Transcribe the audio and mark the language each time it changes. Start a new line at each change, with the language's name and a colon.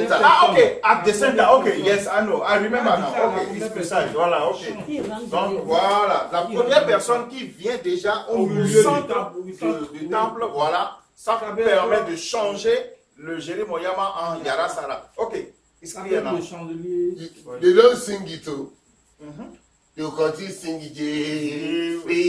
English: Ah, okay, at the center, okay, yes, I know, I remember now, okay, it's precise, voilà, okay.
French: Donc, voilà, la première personne qui vient déjà au milieu du temple, voilà, ça permet de changer le Jerimoyama en Yarasara.
English: Ok, it's clear now.
French: Le chandelier.
English: They don't sing it too. They will continue singing Jeremiah.